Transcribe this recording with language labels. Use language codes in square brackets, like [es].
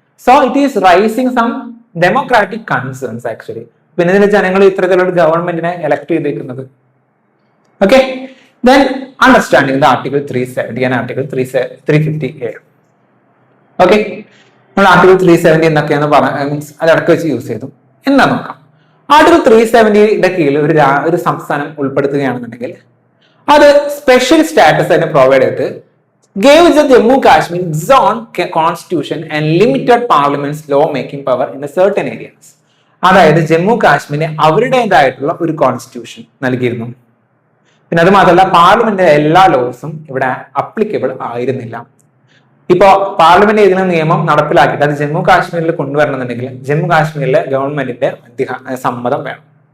[en] So it is rising some democratic concerns actually. [ml] പിന്നെ ഇതിന് ജനങ്ങൾ ഇത്തരത്തിലുള്ള ഗവൺമെന്റിനെ എലക്ട് ചെയ്തേക്കുന്നത്. [en] Okay, then understanding the article 370 and article 350A. [ml] Okay, നമ്മൾ ആർട്ടിക്കിൾ 370 എന്നൊക്കെയാണ് മീൻസ് അത് ഇടയ്ക്ക് വെച്ച് യൂസ് ചെയ്തു. എന്താ നോക്കാം. ആർട്ടിക്കിൾ 370യുടെ കീഴിൽ ഒരു സംസ്ഥാനം ഉൾപ്പെടുത്തുകയാണെന്നുണ്ടെങ്കിൽ അത് സ്പെഷ്യൽ സ്റ്റാറ്റസ് തന്നെ പ്രൊവൈഡ് ചെയ്തിട്ട് [en] gave the Jammu Kashmir its own constitution and limited parliament's law making power in certain areas. [ml] അതായത് ജമ്മു കാശ്മീരിന് അവരുടേതായിട്ടുള്ള ഒരു കോൺസ്റ്റിറ്റ്യൂഷൻ നൽകിയിരുന്നു. പിന്നെ അത് മാത്രമല്ല പാർലമെന്റിന്റെ എല്ലാ ലോസും ഇവിടെ അപ്ലിക്കബിൾ ആയിരുന്നില്ല. ഇപ്പോ പാർലമെന്റ് ഏതെങ്കിലും നിയമം നടപ്പിലാക്കിയിട്ട് അത് ജമ്മു കാശ്മീരിൽ കൊണ്ടുവരണമെന്നുണ്ടെങ്കിൽ ജമ്മു കാശ്മീരിലെ ഗവൺമെന്റിന്റെ സമ്മതം വേണം.